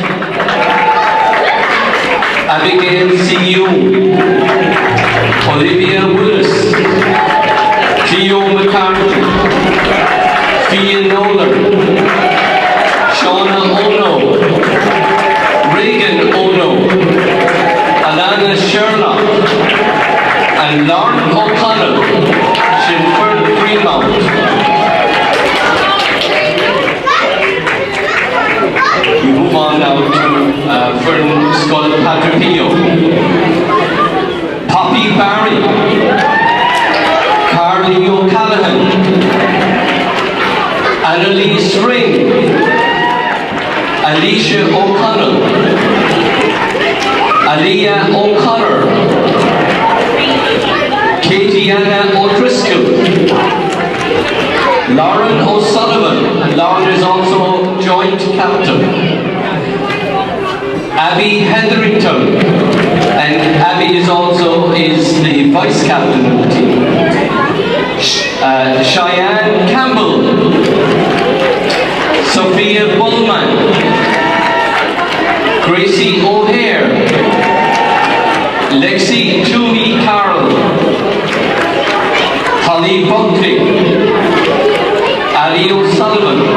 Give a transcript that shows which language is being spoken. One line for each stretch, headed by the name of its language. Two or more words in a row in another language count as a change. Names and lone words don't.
English: Abigail C.U., Olivia Willis, Theo McCarthy, Fia Nolan, Shauna Ono, Reagan Ono, Alana Sherlock, and Lauren O'Connell, Shinford Greenmount. We move on now to Fern Sc Padre Pio. Poppy Barry, Carly O'Callaghan, Annalise Ring, Alicia O'Connell, Aliyah O'Connor, Katiana O'Driscoll, Lauren O'Sullivan, and Lauren is also joint captain, Abby Hetherington, and Abby is the vice captain of the team, Cheyenne Campbell, Sophia Bullman, Gracie O'Hare, Lexi Toomey Carroll, Holly Buckley, Ali O'Sullivan,